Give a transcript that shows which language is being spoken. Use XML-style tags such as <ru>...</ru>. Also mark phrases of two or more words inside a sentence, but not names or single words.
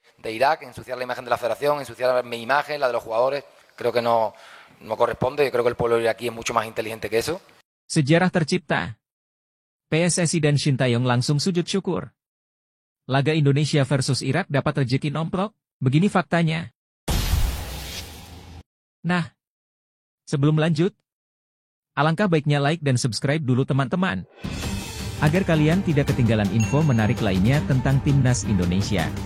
<es>de Irak, ensuciar la imagen de la federación, ensuciar mi imagen, la de los jugadores. Creo que no corresponde. Yo creo que el pueblo iraquí es mucho más inteligente que eso.</es> <id>Sejarah tercipta. PSSI dan Sintayong langsung sujud syukur. Laga Indonesia versus Irak dapat rezeki nomplok, begini faktanya. Nah, sebelum lanjut, alangkah baiknya like dan subscribe dulu teman-teman, agar kalian tidak ketinggalan info menarik lainnya tentang Timnas Indonesia.</id>